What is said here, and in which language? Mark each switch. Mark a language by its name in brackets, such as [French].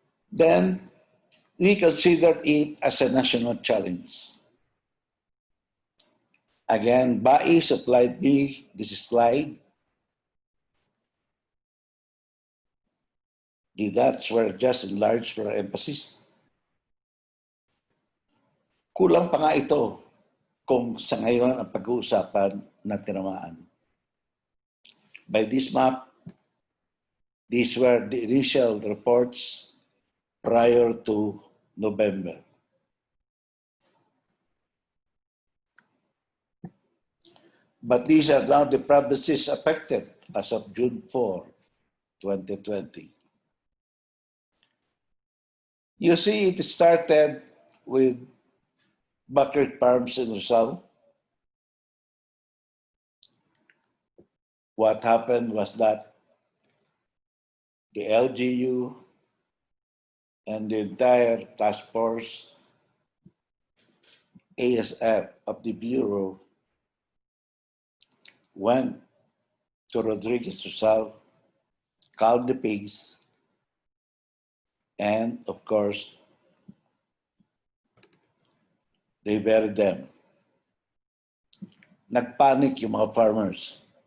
[English] Then we considered it as a national challenge. Again, Bai supplied me this slide. The dots were just enlarged for emphasis. [Filipino] Kulang pa nga ito kung sa ngayon ang pag-uusapan na tinamaan. [English] By this map, these were the initial reports prior to November. But these are now the provinces affected as of June 4, 2020. You see, it started with Bucket Farms in Rizal. What happened was that the LGU and the entire task force, ASF of the Bureau, went to Rodriguez Rizal, called the pigs, and of course, they buried them. [Filipino] Nagpanic yung mga farmers.